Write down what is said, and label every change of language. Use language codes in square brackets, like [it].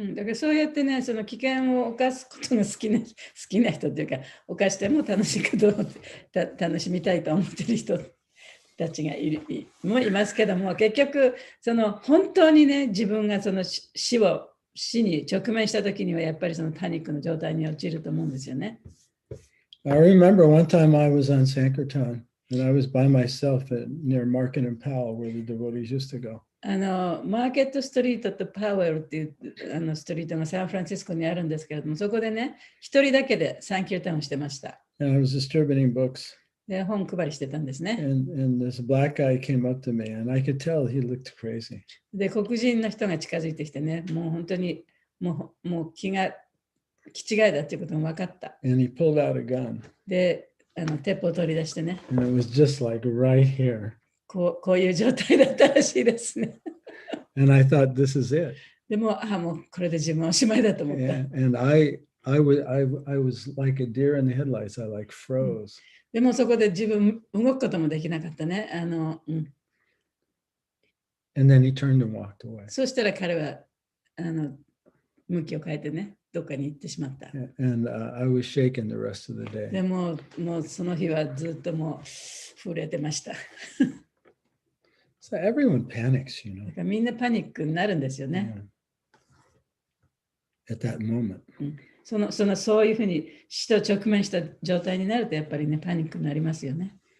[ja] だからそうやってね、その危険を冒すことが好きな人っていうか、冒しても楽しいことを楽しみたいと思ってる人たちがいますけども、結局本当にね、自分が死に直面したときにはやっぱりパニックの状態に陥ると思うんですよね。 [en] I remember one time I was on Sankirtan and I was by myself near Market and Powell where the devotees used to go. [ja] マーケットストリートとパウエルっていうストリートがサンフランシスコにあるんですけれども、そこでね、一人だけでサンキュータウンしてました。 [en] And I was distributing books. [ja] で、本配りしてたんですね。 [en] And this black guy came up to me and I could tell he looked crazy. [ja] で、黒人の人が近づいてきてね、もう本当にもう気違いだっていうことが分かった。 [en] And he pulled out a gun. [ja] で、鉄砲を取り出してね。 [en] And it was just like right here. [ja] こういう状態だったらしいですね。 [en] And I thought, this is it. [ja] でも、もうこれで自分はおしまいだと思った。 [en] And I was like a deer in the headlights. I like froze. [ja] でもそこで自分動くこともできなかったね。 [en] And then he turned and walked away. [ja] そしたら彼は向きを変えてね、どっかに行ってしまった。 [en] And I was shaken the rest of the day. [ja] でもうその日はずっともう震えてました。 [en] So everyone panics, [ja] だからみんなパニックになるんですよね。 [en] At that moment. [ja] そういうふうに死と直面した状態になるとやっぱりね、パニックになりますよね。